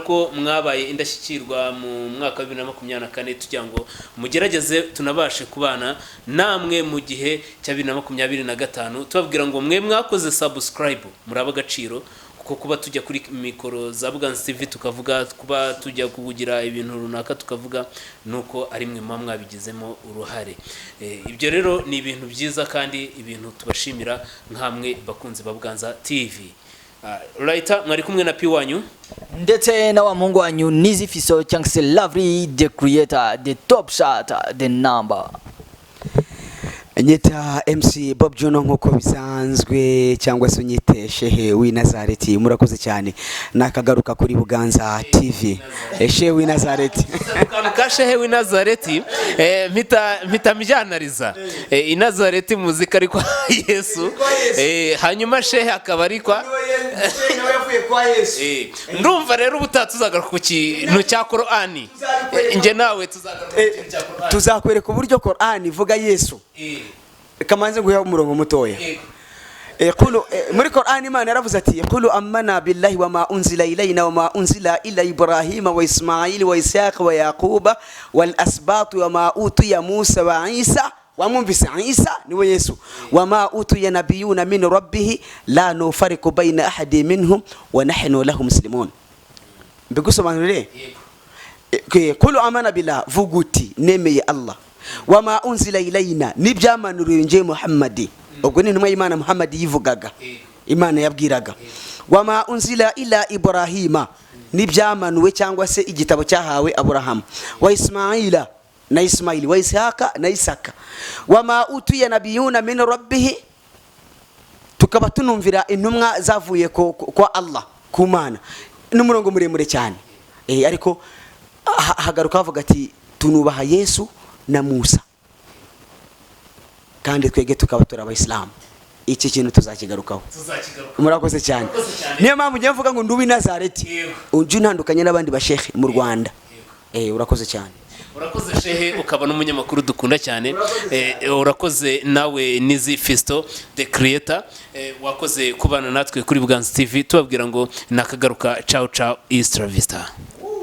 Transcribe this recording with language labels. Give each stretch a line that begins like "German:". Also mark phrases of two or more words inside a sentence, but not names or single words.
Kinyarwanda: ko mwabaye indashyikirwa mu mwaka wa 2024 tugira ngo mugerageze tunabashe kubana namwe mu gihe cya 2025, tubabwira ngo mwe mwakoze subscribe muraba agaciro, kuko kuba tujya kuri mikoro za Buganza TV tukavuga, kuba tujya kugira ibintu runaka tukavuga, nuko ari mwe mwabigizemo uruhare. Ibyo rero ni ibintu byiza kandi ibintu tubashimira nkamwe bakunzi ba Buganza TV. Right, mwari kumwe na P wanyu ndetse na wa mungu wanyu Nizi Fiso cyangwa se
English: Lovely the creator, the top shot, the number.
Kinyarwanda: Nyita MC Bob Juno nkuko bisanzwe, cyangwa se unyite Shehe w'i Nazareti. Murakoze cyane, nakagaruka kuri Buganza TV. Shehe w'i Nazareti. Kanuka Shehe w'i Nazareti, mpita mjyanariza i Nazareti muzika ariko Yesu, hanyuma Shehe akaba ariko nawe yavuye kwa Yesu. Ndumva rero ubutatuzagaruka ku kintu cya Qur'ani, nge nawe tuzagaruka ku kintu cya Qur'ani, tuzakwereka uburyo Qur'ani ivuga Yesu. Kamanze guha umurongo mutoya. muri Qur'an Imana yaravuze ati
Arabic: قولوا آمنا بالله وما أنزل إلينا وما أنزل إلى إبراهيم وإسماعيل وإسحاق ويعقوب والأسباط وما أوتي موسى وعيسى وما أوتي
Kinyarwanda: Isa niwe Yesu
Arabic: وما أوتي النبيون من ربهم لا نفرق بين أحد منهم ونحن له مسلمون.
Kinyarwanda: Mbigusobanurire
Arabic: قولوا آمنا بالله
Kinyarwanda: vuguti nemeye Allah
Arabic: وما أنزل إلينا
Kinyarwanda: nibyamanuriwe nje Muhammadi, ubwo ni ntumwa y'Imana Muhammadi yivugaga, Imana yabwiraga.
Arabic: وما أنزل إلى إبراهيم
Kinyarwanda: nibyamanuwe cyangwa se igitabo cyahawe Abraham,
Arabic: وإسماعيل
Kinyarwanda: na Ismaili,
Arabic: وإسحاق
Kinyarwanda: na Isaka.
Arabic: وما أوتي النبيون من ربهم,
Kinyarwanda: tukaba tunumvira intumwa zavuye kwa Allah ku Mana. N'umurongo muremure cyane, ariko hagaruka avuga ati tunubaha Yesu na Musa kandi twege tukaba turi abayisilamu. Iki kintu tuzakigarukaho. Murakoze cyane. Niyo mpamvu ngiye mvuga ngo ndubi Nazareti unje ntandukanye n'abandi bashehe mu Rwanda. Urakoze cyane. Urakoze Shehe, ukaba n'umunyamakuru dukunda cyane. Urakoze nawe Nizi Fisto
English: the creator,
Kinyarwanda: wakoze kubana natwe kuri Buganza TV, tubabwira ngo nakagaruka.
Italian: Ciao ciao, East Vista.